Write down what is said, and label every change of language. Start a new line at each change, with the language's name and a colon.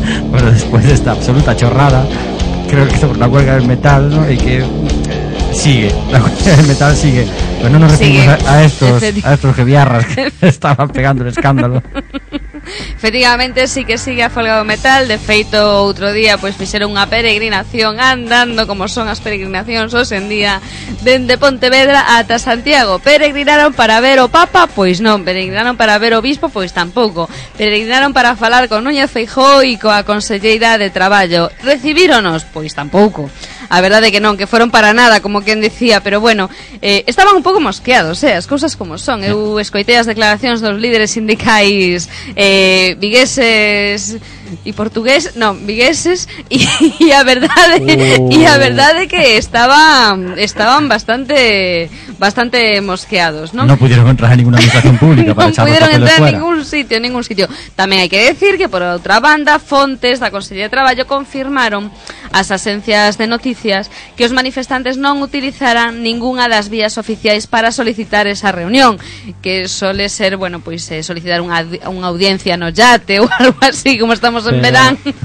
Spanish: bueno, después de esta absoluta chorrada, creo que es por la huelga del metal, ¿no? Y que sigue, la huelga del metal sigue. Pues no nos referimos a estos geviarras que estaban pegando el escándalo.
Galician: Efectivamente, sí que sigue a folga do metal. De feito, outro día, pues fixeron unha peregrinación andando, como son as peregrinacións hoxe en día, dende Pontevedra ata Santiago. Peregrinaron para ver o Papa, pois non. Peregrinaron para ver o Bispo, pois tampouco. Peregrinaron para falar con Núñez Feijóo e coa Conselleira de Traballo. Recibíronos, pois tampouco. A verdade que non, que foron para nada, como quen decía, pero bueno, estaban un pouco mosqueados, as cousas como son. Eu escoitei as declaracións dos líderes sindicais vigueses e portugués, non, vigueses, e a verdade que estaban bastante mosqueados, non?
Spanish: Non pudieron entrar a ninguna administración pública para echar los papeles fuera. A ningún sitio.
Galician: Tamén hai que decir que, por outra banda, fontes da Consellería de Traballo confirmaron as axencias de noticias que os manifestantes non utilizaran ningunha das vías oficiais para solicitar esa reunión, que sole ser, bueno, pois solicitar unha audiencia no yate ou algo así, como estamos en verán.